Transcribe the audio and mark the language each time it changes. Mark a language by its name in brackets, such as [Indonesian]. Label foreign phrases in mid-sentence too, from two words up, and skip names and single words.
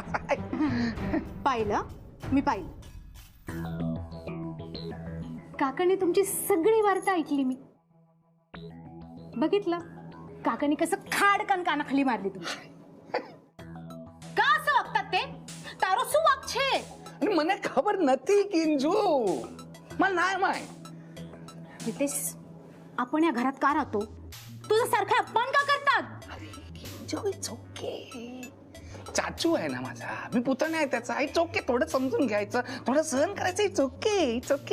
[Marathi] पाहिलं मी पाहिलं. काकाने तुमची सगळी वार्ता ऐकली मी. बघितलं काकाने कसं खाडकन कानाखाली मारली तुम्ही. का असं वागतात ते? [Gujarati] तारो શું વાક છે? आणि મને ખબર નથી કિંજુ, [Marathi] मला नाही माय. रितेश, आपण या घरात का राहतो? तुझा सारखा अपमान का करतात? [English] It's okay. [Marathi] चाचू आहे ना माझा, मी पुतण्या आहे त्याचा. [English] It's okay. [Marathi] थोडं समजून घ्यायचं, थोडं सहन करायचं. [English] It's okay, it's okay.